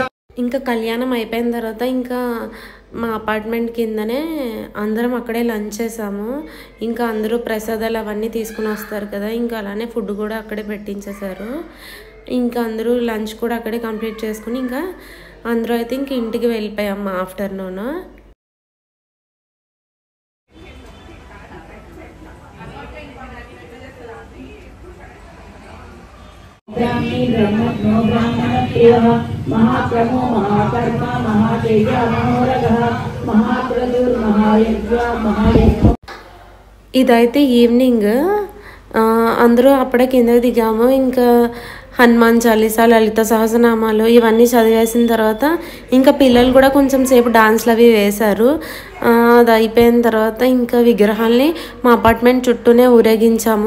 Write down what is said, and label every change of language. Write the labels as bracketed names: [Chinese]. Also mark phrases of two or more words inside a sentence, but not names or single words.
[Telugu] ఇంకా కళ్యాణం అయిపోయిన తర్వాత ఇంకా మా అపార్ట్మెంట్ కిందనే అందరం అక్కడే లంచ్ చేసాము. ఇంకా అందరూ ప్రసాదాలు అవన్నీ తీసుకుని వస్తారు కదా, ఇంకా అలానే ఫుడ్ కూడా అక్కడే పెట్టించేశారు. ఇంకా అందరూ లంచ్ కూడా అక్కడే కంప్లీట్ చేసుకుని ఇంకా అందరూ అయితే ఇంక ఇంటికి వెళ్ళిపోయాం మా ఆఫ్టర్నూన్. [Sanskrit] महाप्रभो महाकर्म महातेज मनोरगः महाप्रदुर्महायज्ञ महायज्ञ. [Telugu] ఇదైతే ఈవినింగ్ అందరూ అప్పుడే కిందకి దిగాము. ఇంకా హనుమాన్ చాలీసా, లలిత సహస్రనామాలు ఇవన్నీ చదివేసిన తర్వాత ఇంకా పిల్లలు కూడా కొంచెం సేపు డాన్స్లు అవి వేశారు. అది అయిపోయిన తర్వాత ఇంకా విగ్రహాల్ని మా అపార్ట్మెంట్ చుట్టూనే ఊరేగించాము.